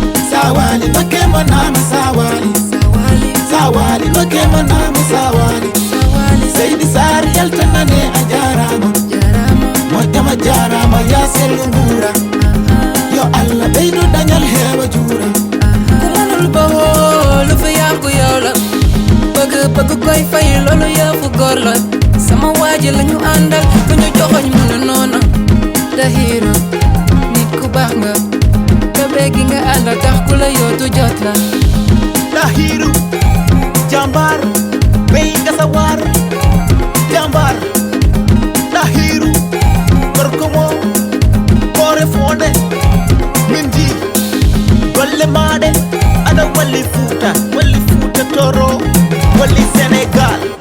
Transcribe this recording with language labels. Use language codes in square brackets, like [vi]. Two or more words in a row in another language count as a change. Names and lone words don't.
[ff] Sawali make manama sawali. Sawali make manama sawali. Seydi Sarr yaltanane a jarama. Moƴƴam a jarama ya sellu ngura. Yo Allah ɓeydu dañal hewa jura. [wo] Ku mënul bawoo lu fi yàqu yow la. Bëgg, bëgg koy fay loolu yëfu góor la. Sama waa ji la ñu àndal, ku ñu joxoñ mu ne noonu. Tahirou, nit ku baax nga. Tabe gi nga àndal tax ku la yootu jot la. Tahirou, jambar, wey gasa war. Jambar, Tahirou, [ff] gorko mo, koore fonde. Min ji, golle maɗe, aɗa walli Fuuta, walli Fuuta Tooro, walli Sénégal.